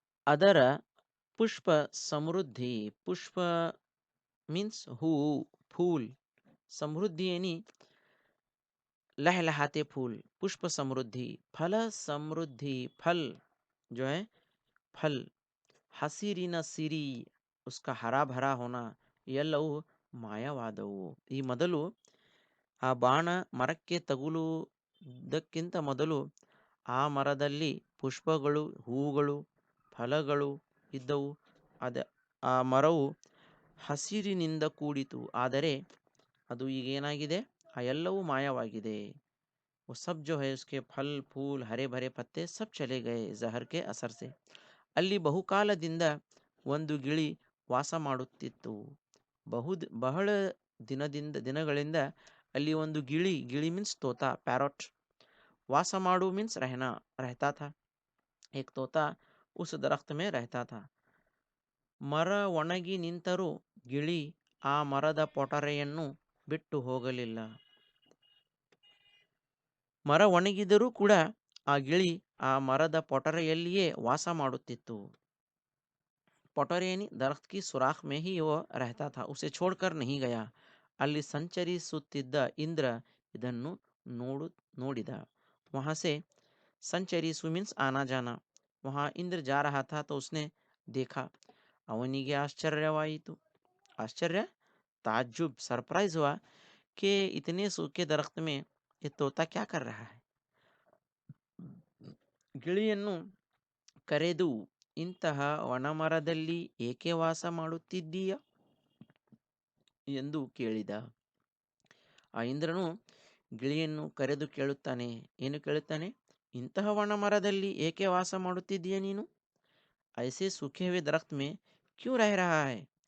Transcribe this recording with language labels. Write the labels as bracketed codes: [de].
[hi] ಅದರ पुष्प समृद्धि, पुष्प मीन्स हू, फूल, समृद्धि यानी लहलहाते फूल, पुष्प समृद्धि, फल समृद्धि, फल जो है फल, [kn] ಹಸಿರಿನ ಸಿರಿ [hi] उसका हरा भरा होना, [kn] ಎಲ್ಲವೂ ಮಾಯವಾದವು। ಈ ಮೊದಲು ಆ ಬಾಣ ಮರಕ್ಕೆ ತಗುಲುವುದಕ್ಕಿಂತ ಮೊದಲು ಆ ಮರದಲ್ಲಿ ಪುಷ್ಪಗಳು, ಹೂಗಳು, ಫಲಗಳು ಇದ್ದವು। ಅದ ಆ ಮರವು ಹಸಿರಿನಿಂದ ಕೂಡಿತು, ಆದರೆ ಅದು ಈಗ ಏನಾಗಿದೆ, ಆ ಎಲ್ಲವೂ ಮಾಯವಾಗಿದೆ। [hi] वो सब जो है उसके फल फूल हरे भरे पत्ते सब चले गए जहर के असर से। [kn] ಅಲ್ಲಿ ಬಹುಕಾಲದಿಂದ ಒಂದು ಗಿಳಿ ವಾಸ ಮಾಡುತ್ತಿತ್ತು। ಬಹಳ ದಿನಗಳಿಂದ ಅಲ್ಲಿ ಒಂದು ಗಿಳಿ, [hi] ಗಿಳಿ मीन्स तोता, पैरट, वासा माडू मीन्स रहता था। एक तोता उस दरख्त में रहता था। [kn] ಮರ ಒಣಗಿ ನಿಂತರೂ ಗಿಳಿ ಆ ಮರದ ಪೊಟರೆಯನ್ನು ಬಿಟ್ಟು ಹೋಗಲಿಲ್ಲ। ಮರ ಒಣಗಿದರೂ ಕೂಡ ಆ ಗಿಳಿ ಆ ಮರದ ಪೊಟರೆಯಲ್ಲಿಯೇ ವಾಸ ಮಾಡುತ್ತಿತ್ತು। [hi] ಪೊಟರೆ यानी दरख्त की सुराख में ही वो रहता था, उसे छोड़कर नहीं गया। [kn] ಅಲ್ಲಿ ಸಂಚರಿಸುತ್ತಿದ್ದ ಇಂದ್ರ ಇದನ್ನು ನೋಡಿದ। [hi] वहां से संचरिसु मीन्स आना जाना। वहां इंद्र जा रहा था तो उसने देखा। [kn] ಅವನಿಗೆ ಆಶ್ಚರ್ಯವಾಯಿತು। [hi] आश्चर्य, ताज्जुब, सरप्राइज हुआ कि इतने सूखे दरख्त में ये तोता क्या कर रहा है। [kn] ಗಿಳಿಯನ್ನು ಕರೆದು, ಇಂತಹ ಒಣಮರದಲ್ಲಿ ಏಕೆ ವಾಸ ಮಾಡುತ್ತಿದ್ದೀಯ ಎಂದು ಕೇಳಿದ। ಆ ಇಂದ್ರನು ಗಿಳಿಯನ್ನು ಕರೆದು ಕೇಳುತ್ತಾನೆ, ಏನು ಕೇಳುತ್ತಾನೆ, ಇಂತಹ ಒಣಮರದಲ್ಲಿ ಏಕೆ ವಾಸ ಮಾಡುತ್ತಿದ್ದೀಯ ನೀನು, [hi] ऐसे सूखे हुए दरख्त में क्यों रह रहा है।